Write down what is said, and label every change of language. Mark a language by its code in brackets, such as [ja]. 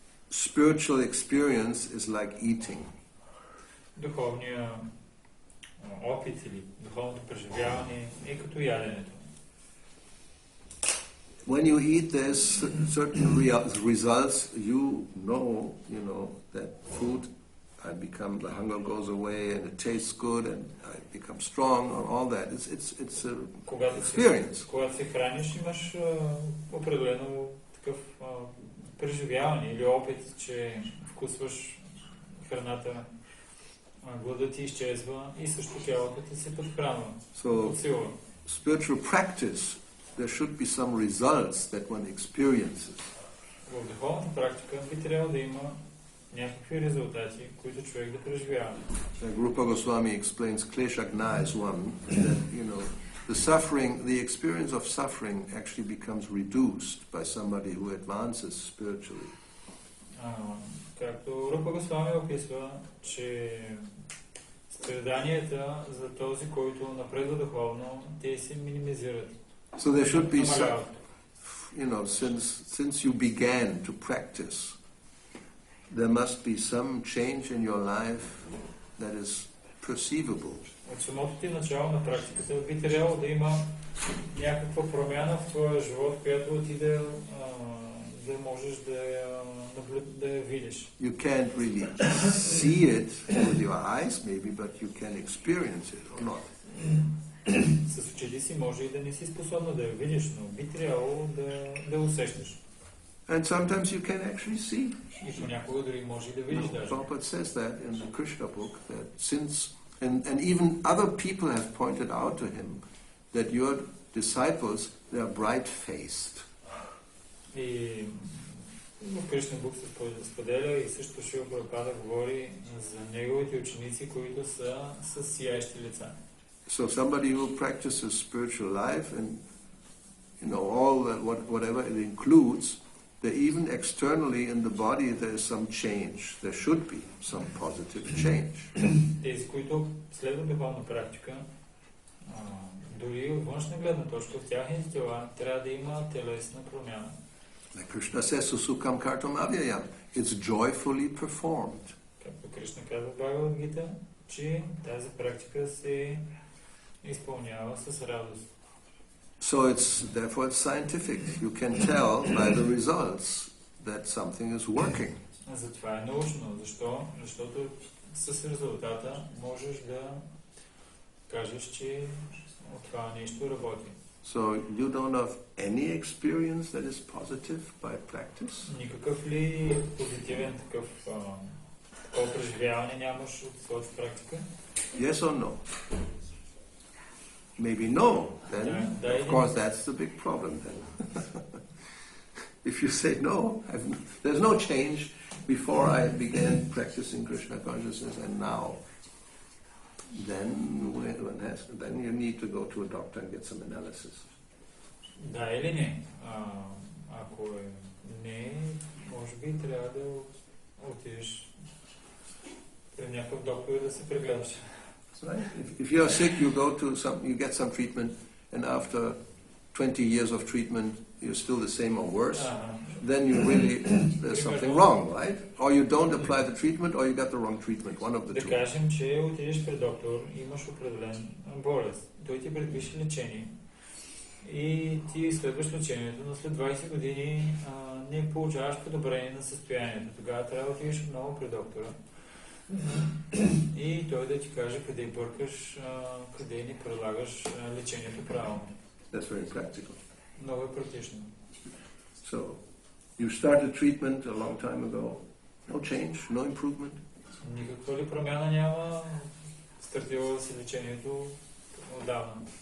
[en] spiritual experience is like eating. [bg] Духовният опит или духовното преживяване е като яденето. [en] When you eat, there's certain results. You know that food, the hunger goes away, and it tastes good, and I become strong, and all that. It's an experience. [bg] Когато се храниш, имаш определено такъв преживяване или опит, че вкусваш храната, гладът ти изчезва и също тялото ти се подхранва. [en] So, spiritual practice, there should be some results that one experiences. [bg] В духовната практика би трябвало да има някакви резултати, които човек да преживява. [en] Rupa Goswami explains kleshagna is one, that the experience of suffering actually becomes reduced by somebody who advances spiritually. [bg] Както Рупа Госвами описва, че страданията за този, който напредва духовно, те се минимизират. [en] So there should be some, since you began to practice, there must be some change in your life that is perceivable. [bg] От самото ти начало на практиката би трябвало да има някаква промяна в твоя живот, която ти да можеш да я видиш. [en] You can't really see it with your eyes maybe, but you can experience it or not. [bg] С очите си може и да не си способна да я видиш, но би трябвало да усещаш. [en] And sometimes you can actually see. [bg] И понякога дори може и да видиш даже. [en] Prabhupada says that in the Krishna book, that since, and even other people have pointed out to him that your disciples, they are bright-faced. [bg] И в Кришна бук се споделя и също Шрила Прабхупада говори за неговите ученици, които са с сияещи лица. [en] So somebody who practices spiritual life and all that, whatever it includes, that even externally in the body there is some change. There should be some positive change. [bg] Тези, които следват духовна практика, дори от външна гледна точка в тяхните тела трябва да има телесна промяна. [en] Like Krishna says, [sa] Susukam Kartam Avyayam, [en] it's joyfully performed. [bg] Както Кришна казва в Бхагавад-гита, че тази практика се изпълнява с радост. [en] So therefore it's scientific. You can tell by the results that something is working. [bg] Затова е научно. Защо? Защото с резултата можеш да кажеш, че това нещо работи. [en] So you don't have any experience that is positive by practice? [bg] Никакъв ли позитивен такъв преживяване нямаш от своята практика? [en] Yes or no? Maybe no. Then, of course, that's the big problem then. If you say no, there's no change before I began practicing Krishna consciousness and now, then you need to go to a doctor and get some analysis. [bg] Да или не? Ако не, може би трябва да отидеш при някакъв доктор и да се прегледаш. [en] Right? If you are sick, you get some treatment, and after 20 years of treatment, you're still the same or worse. Then there's something wrong, right? Or you don't apply the treatment, or you got the wrong treatment. One of the two. [bg] Да кажем, че отидеш при доктор, имаш определен болест. Той ти предпише лечение. И ти следваш лечението, но след 20 години не получаваш подобрение на състоянието. Тогава трябва да отидеш отново при доктора. И той да ти каже къде бъркаш, къде не прилагаш лечението правилно. [en] That's very practical. [bg] Много е практично. [en] So, you started treatment a long time ago. No change, no improvement. [bg] Никаква ли промяна няма? Стартило да си лечението отдавна.